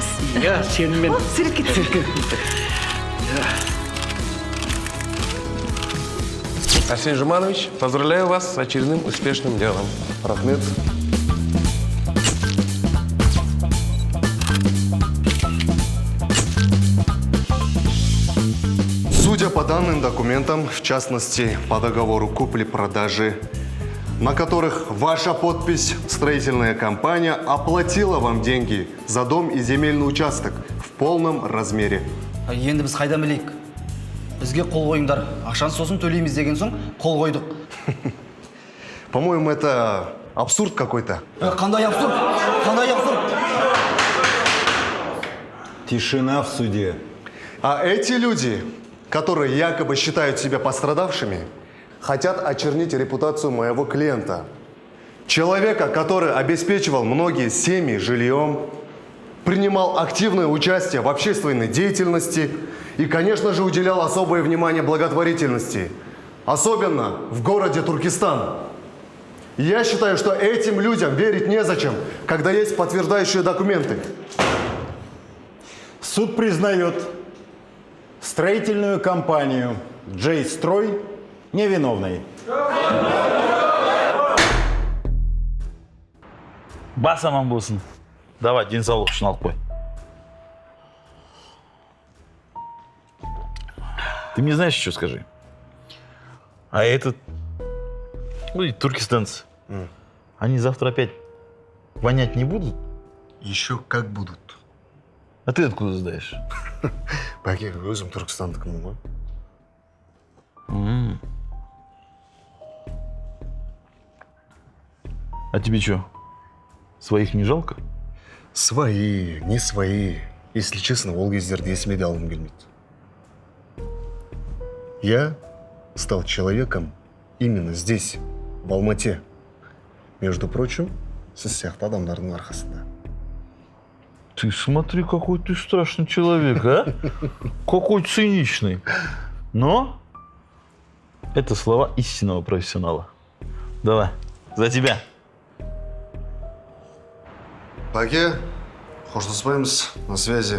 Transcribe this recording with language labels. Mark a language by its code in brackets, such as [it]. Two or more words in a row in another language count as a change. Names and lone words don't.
[kk] Я, сенімен. Сурет кетті. [ru] Арсений Жуманович, поздравляю вас с очередным успешным делом. Рахмет. Судя по данным документам, в частности, по договору купли-продажи, на которых ваша подпись, строительная компания оплатила вам деньги за дом и земельный участок в полном размере. [kk] Енді біз қайдан білейік? Бізге қол қойыңдар. Ақшаны сосын төлейміз деген соң қол қойдық. [ru] По-моему, это Абсурд какой-то. [kk] Қандай абсурд? Қандай абсурд? [ru] Тишина в суде. А эти люди, которые якобы считают себя пострадавшими, хотят очернить репутацию моего клиента. Человека, который обеспечивал многие семьи жильем, принимал активное участие в общественной деятельности и, конечно же, уделял особое внимание благотворительности. Особенно в городе Туркестан. Я считаю, что этим людям верить незачем, когда есть подтверждающие документы. Суд признает строительную компанию «Джей-Строй» невиновной. [kk] Бас аман болсын. Давай, денсаулық үшін алып қой. [ru] Ты мне знаешь, что скажи? А этот, ну и туркестанцы, они завтра опять вонять не будут? Еще как будут. А ты откуда знаешь? [kk] Бәке, өзім Түркістандікімін ғой. [ru] А тебе что, своих не жалко? Свои, не свои. Если честно, [kk] ол кездерді есіме де алғым келмейді. [ru] Я стал человеком именно здесь, в Алмате. Между прочим, [kk] сіз сияқты адамдардың арқасында. [ru] Ты смотри, какой ты страшный человек, а? Какой циничный. Но это слова истинного профессионала. Давай, за тебя. [kk] Бәке, қоштаспаймыз, [ru] на связи.